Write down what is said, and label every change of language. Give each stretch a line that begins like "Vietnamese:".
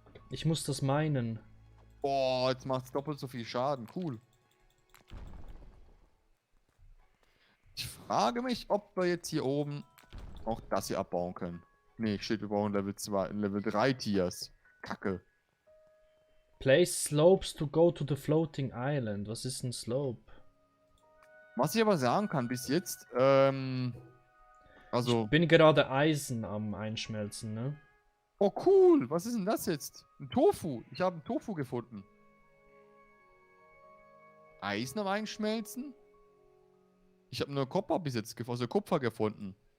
German: Ich muss das meinen. Boah, jetzt macht's doppelt so viel Schaden. Cool. Ich frage mich, ob wir jetzt hier oben auch das hier abbauen können. Nee, steht, wir brauchen Level 2, Level 3 Tiers. Kacke.
English: Place slopes to go to the floating island.
German: Was ist ein Slope? Was ich aber sagen kann, bis jetzt, also, Ich bin gerade Eisen am Einschmelzen, ne? oh cool, was ist denn das jetzt? Ein Tofu, ich habe einen Tofu gefunden. Eisen am Einschmelzen? Ich habe nur Kupfer bis jetzt, also Kupfer gefunden.